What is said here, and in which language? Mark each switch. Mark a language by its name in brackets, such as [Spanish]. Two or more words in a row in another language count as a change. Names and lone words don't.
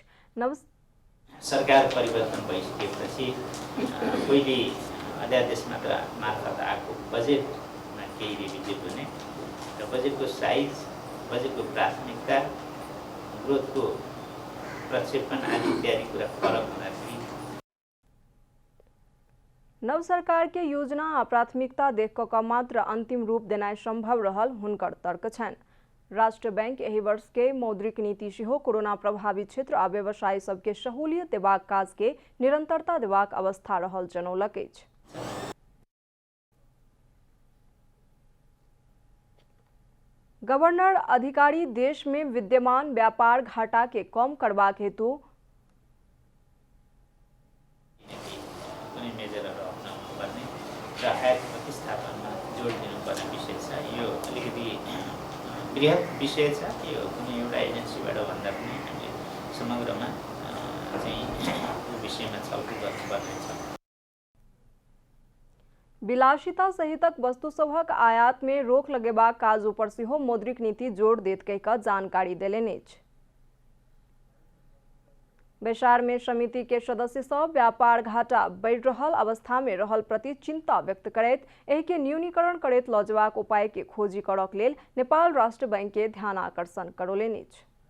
[Maithili] नव [Nepali] सरकार परिवर्तन भइसकेपछि पहिले अध्यादेश मार्फत आएको बजेटमा केही रिभिजिट हुने र बजेटको साइज, बजेटको प्राथमिकता, ग्रोथको प्रक्षेपण आदि इत्यादि कुरा फरक हुँदाखेरि [Maithili] नव सरकार के योजना आ प्राथमिकता देख कऽ मात्र अंतिम रूप देनाइ संभव रहल हुनकर तर्क छनि। राष्ट्र बैंक एहि वर्ष के मौद्रिक नीति सेहो कोरोना प्रभावित क्षेत्र आ व्यवसाय सबके सहूलियत देबाक काज के निरंतरता देबाक अवस्था रहल जनौलक अछि। गवर्नर अधिकारी देश में विद्यमान व्यापार घाटा के कम करबाक हेतु [Nepali] प्रतिस्थापनमा जोड दिनुपर्ने विषय छ। यो अलिकति बृहत विषय छ। यो कुनै एउटा एजेन्सीबाट भन्दा पनि हामीले समग्रमा चाहिँ यो विषयमा छलफल गर्नुपर्ने छ। [Maithili] विलासिता सहितक वस्तु सभक आयात में रोक लगेबाक काज ऊपर सेहो मौद्रिक नीति जोर देत कहि कऽ जानकारी देलनि अछि। बैसार में समिति के सदस्य सब व्यापार घाटा बढ़ि रहल अवस्था में रहल प्रति चिंता व्यक्त करैत एहि के न्यूनीकरण करैत लऽ जेबाक उपाय के खोजी करक लेल नेपाल राष्ट्र बैंक के ध्यान आकर्षण करौलनि अछि।